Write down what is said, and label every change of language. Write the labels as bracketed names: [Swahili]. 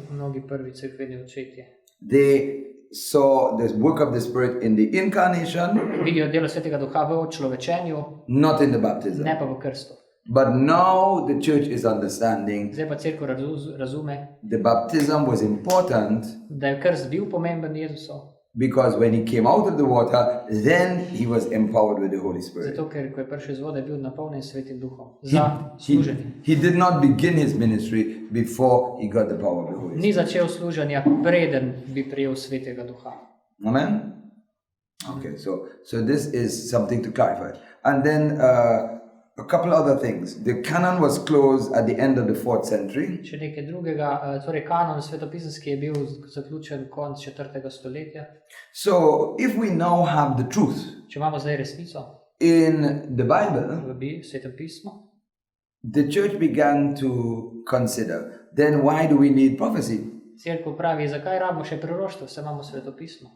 [Slovenian] mnogi prvi cerkveni očetje, [English] they saw the work of the Spirit in the incarnation, [Slovenian] vidijo delo Svetega Duha v očlovečenju, [English] not in the baptism. [Slovenian] ne pa v krstu. [English] But now the church is understanding [Slovenian] Zdaj pa cerkev razume, [English] the baptism was important [Slovenian] da je krst bil pomemben Jezusov, [English] because when he came out of the water, then he was empowered with the Holy Spirit. [Slovenian] zato ker ko je prišel iz vode, je bil napolnjen Svetim Duhom za [English] He, [Slovenian] služenje. [English] he did not begin his ministry before he got the power of the Holy Spirit. [Slovenian] Ni začel služenja, preden bi prejel Svetega Duha. [English] Amen? Okay, so this is something to clarify. And then a couple other things. The canon was closed at the end of the 4th century. [Slovenian] Še nekaj drugega, torej kanon svetopisanski je bil zaključen konec 4. stoletja. [English] So if we now have the truth [Slovenian] Če imamo zdaj resnico [English] in the Bible, [Slovenian] v Svetem pismu, [English] the church began to consider, then why do we need prophecy? [Slovenian] cerkev pravi, zakaj rabimo še proroštvo, saj imamo svetopismo.